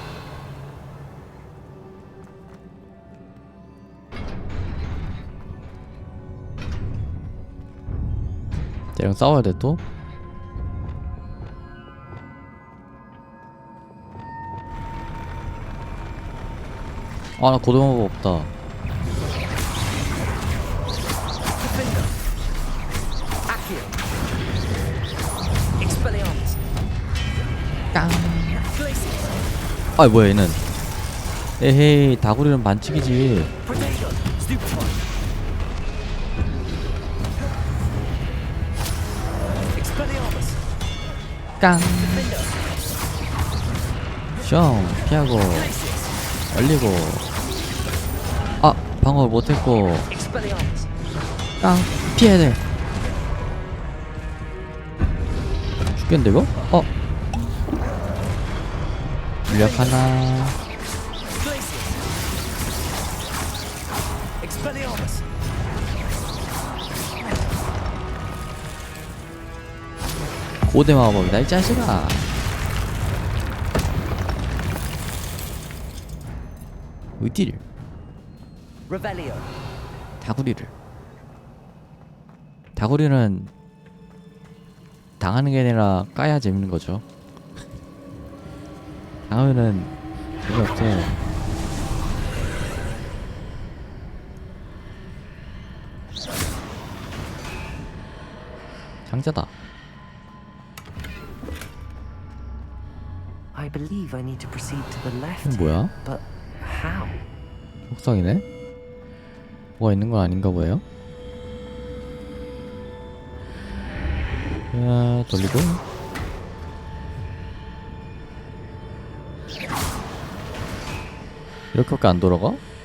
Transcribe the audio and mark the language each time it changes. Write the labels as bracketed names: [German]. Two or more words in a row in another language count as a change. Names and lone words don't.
[Korean] 쟤랑 싸워야 돼 또? 아, 나 고등어가 없다. Defender. Accio. Expelliarmus. 깡. Glacius. 아, 뭐야 얘는? 에헤이, 다구리는 반칙이지. Protego. Stupefy. Expelliarmus. 깡. Defender. 숑 피하고 Glacius. 얼리고. 아, 방어를 못했고. Expelliarmus. 깡 피해야 돼. 죽겠는데 이거? 어? 물약 하나. Glacius. Expelliarmus. 5대 마법이다 이 자식아. 어디를? Revelio. 다구리는 당하는 게 아니라 까야 재밌는 거죠. 당하면은 재미없어. 상자다. [English] I believe I need to proceed to the left. [Korean] 이건 뭐야? [English] But how? [Korean] 속성이네? 뭐가 있는 건 아닌가 보여요? 야, 돌리고. 이렇게밖에 안 돌아가?